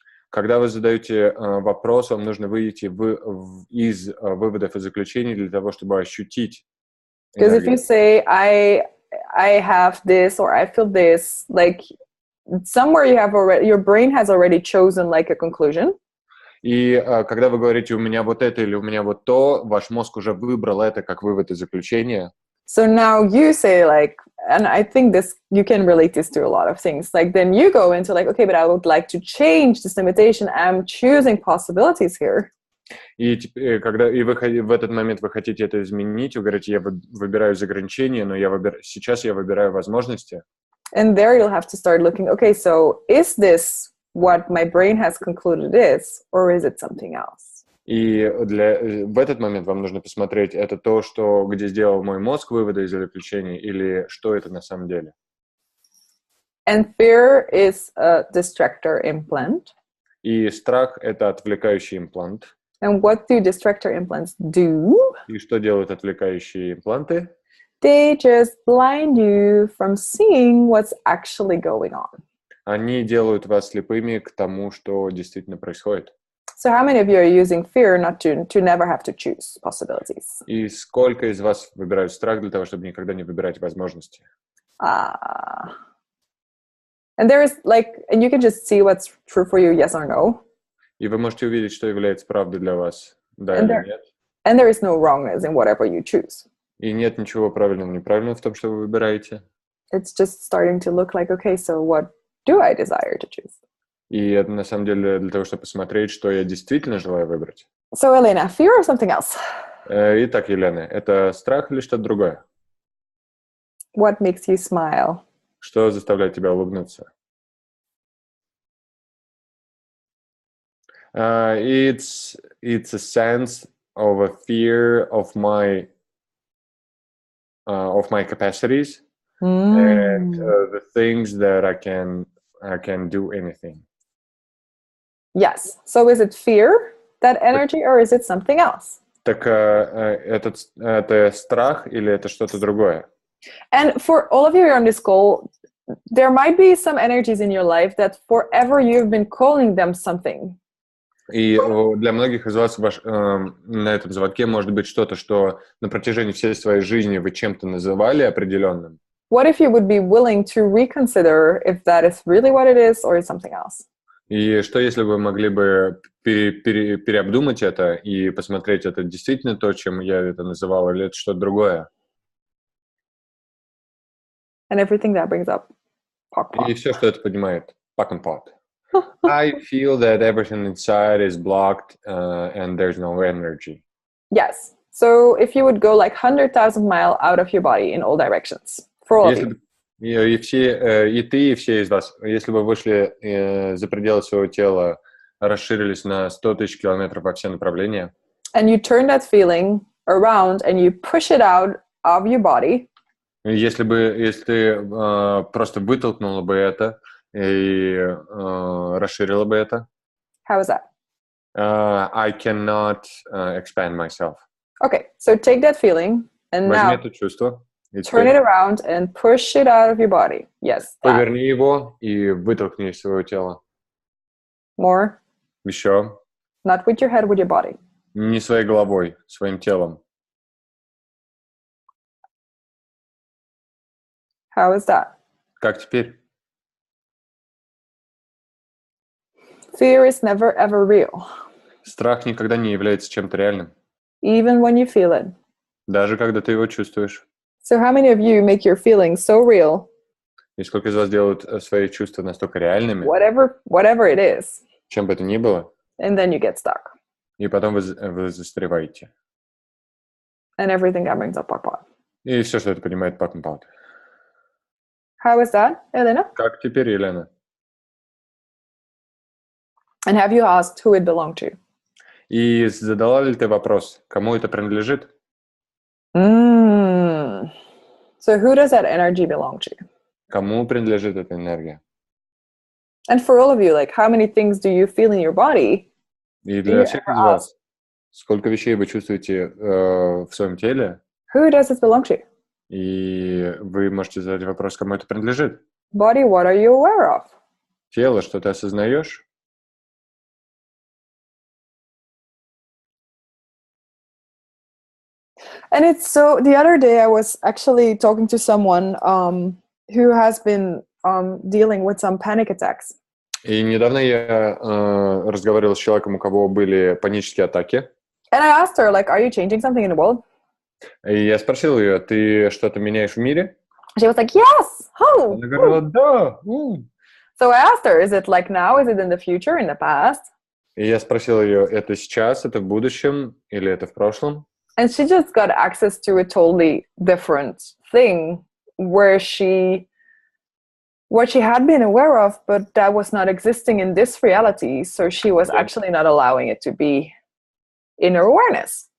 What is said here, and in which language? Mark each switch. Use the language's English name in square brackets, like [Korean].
[Russian] Когда вы задаете вопрос, вам нужно выйти из выводов и заключений для того, чтобы ощутить [English] Because if [Russian] энергию. [English] you say, I have this or I feel this, like somewhere your brain has already chosen like a conclusion. [Russian] И когда вы говорите «у меня вот это» или «у меня вот то», ваш мозг уже выбрал это как вывод и заключение. [English] So now you say like, and I think you can relate this to a lot of things. Like then you go into like, okay, but I would like to change this limitation. I'm choosing possibilities here. [Russian] И когда в этот момент вы хотите это изменить, вы говорите, я выбираю из ограничения, но сейчас я выбираю возможности. [English] And there you'll have to start looking, okay, so is this what my brain has concluded is, or is it something else? [Russian] И в этот момент вам нужно посмотреть, это то, где сделал мой мозг выводы из заключений, или что это на самом деле. [English] And fear is a distractor implant. [Russian] И страх — это отвлекающий имплант. [English] And what do distractor implants do? [Russian] И что делают отвлекающие импланты? [English] They just blind you from seeing what's actually going on. [Russian] Они делают вас слепыми к тому, что действительно происходит. [English] So how many of you are using fear not to never have to choose possibilities? [Russian] И сколько из вас выбирают страх для того, чтобы никогда не выбирать возможности? [English] And there is and you can just see what's true for you, yes or no. [Russian] И вы можете увидеть, что является правдой для вас, да или нет. [English] And there is no wrongness in whatever you choose. [Russian] И нет ничего правильного и неправильного в том, что вы выбираете. [English] It's just starting to look like, okay, so what do I desire to choose? [Russian] И это на самом деле для того, чтобы посмотреть, что я действительно желаю выбрать. [English] So, Elena, fear or something else? [Russian] Итак, Елена, это страх или что-то другое? [English] What makes you smile? [Russian] Что заставляет тебя улыбнуться? [English] It's a sense of a fear of my capacities and the things that I can do anything. Yes. So is it fear, that energy, or is it something else? [Russian] Так это страх или это что-то другое? [English] And for all of you on this call, there might be some energies in your life that forever you've been calling them something. [Russian] И для многих из вас на этом звонке может быть что-то, что на протяжении всей своей жизни вы чем-то называли определенным. [English] What if you would be willing to reconsider if that is really what it is or is something else? [Russian] И что, если вы могли бы переобдумать это и посмотреть, это действительно то, чем я это называл, или это что-то другое? [English] And everything that brings up pock. [Russian] И все, что это поднимает, pack and pot. [English] I feel that everything inside is blocked and there's no energy. Yes. So if you would go like 100,000 miles out of your body in all directions, for all of you. [Russian] И ты, и все из вас, если бы вышли за пределы своего тела, расширились на 100 тысяч километров во все направления. [English] And you turn that feeling around and you push it out of your body. [Russian] Если ты просто вытолкнула бы это и расширила бы это. [English] How is that? I cannot expand myself. Okay, so take that feeling and [Russian] Возьми [English] now [Russian] это чувство и [English] turn it [Russian] теперь [English] around and push it out of your body. Yes, that. [Russian] поверни его и вытолкни из своего тела. [English] More. [Russian] Еще. [English] Not with your head, with your body. [Russian] Не своей головой, своим телом. [English] How is that? [Russian] Как теперь? [English] Fear is never ever real, [Russian] Страх никогда не является чем-то реальным, [English] even when you feel it. [Russian] даже когда ты его чувствуешь. [English] So how many of you make your feelings so real, [Russian] И сколько из вас делают свои чувства настолько реальными, [English] whatever it is, [Russian] чем бы это ни было, [English] and then you get stuck, [Russian] и потом вы застреваете. [English] and everything that brings up pot. [Russian] И все, что это понимает, пак-пак. [English] How is that, Elena? [Russian] Как теперь, Елена? [English] And have you asked who it belonged to? [Russian] И задала ли ты вопрос, кому это принадлежит? [English] So who does that energy belong to? [Russian] Кому принадлежит эта энергия? [English] And for all of you, like how many things do you feel in your body? [Russian] И для всех из вас, сколько вещей вы чувствуете в своем теле? [English] Who does it belong to? [Russian] И вы можете задать вопрос, кому это принадлежит? [English] Body, what are you aware of? [Russian] Тело, что ты осознаешь? [English] And it's so, the other day I was actually talking to someone who has been dealing with some panic attacks. [Russian] И недавно я разговаривал с человеком, у кого были панические атаки. [English] And I asked her, like, are you changing something in the world? [Russian] И я спросил ее, ты что-то меняешь в мире? [English] She was like, yes! Oh! [Russian] Она говорила, да. [English] So I asked her, is it like now? Is it in the future, in the past? [Russian] И я спросил ее, это сейчас, это в будущем или это в прошлом? [English] And she just got access to a totally different thing where what she had been aware of, but that was not existing in this reality. So she was actually not allowing it to be in her awareness.